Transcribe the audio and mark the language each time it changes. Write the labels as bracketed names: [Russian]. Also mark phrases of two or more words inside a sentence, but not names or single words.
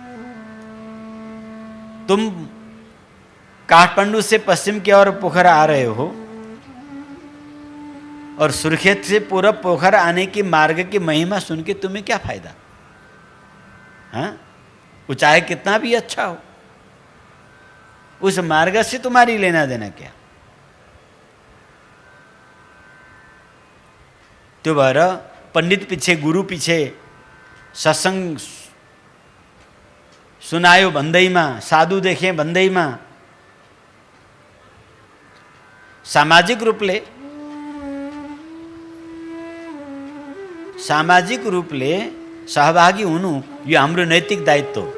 [Hindi] तुम काठमांडू से पश्चिम की ओर पोखरा आ रहे हो, और सुर्खेत से पूरब पोखर आने की मार्ग की महिमा सुन के तुम्हें क्या फायदा? हाँ, वो चाहे कितना भी अच्छा हो, उस मार्ग से तुम्हारी लेना देना क्या? [Nepali] त्यो भएर [Hindi] पंडित पीछे, गुरु पीछे [Nepali] सत्संग सुनायो भन्दैमा, साधु देखे भन्दैमा सामाजिक रूपले सहभागी हुनु यो हाम्रो नैतिक दायित्व हो।